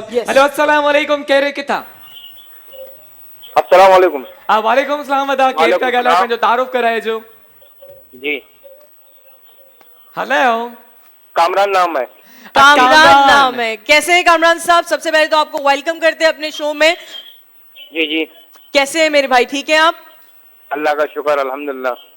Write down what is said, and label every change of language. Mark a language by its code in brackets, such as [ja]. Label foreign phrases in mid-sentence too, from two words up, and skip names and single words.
[en] Yes. [sd] हेलो [ar] السلام عليكم, [sd] कह रहे किथा? [ar] السلام عليكم. وعليكم السلام [sd] अदा, केर वालेकुम था ॻाल्हायो? सलाम। पंहिंजो तारुफ कराए जो। जी हेलो, [hi] कामरान नाम है। कामरान नाम है। कैसे हैं कामरान साहब? सबसे पहले तो आपको वेलकम करते हैं अपने शो में। जी जी, कैसे हैं मेरे भाई, ठीक है आप? अल्लाह का शुक्र अल्हम्दुलिल्लाह।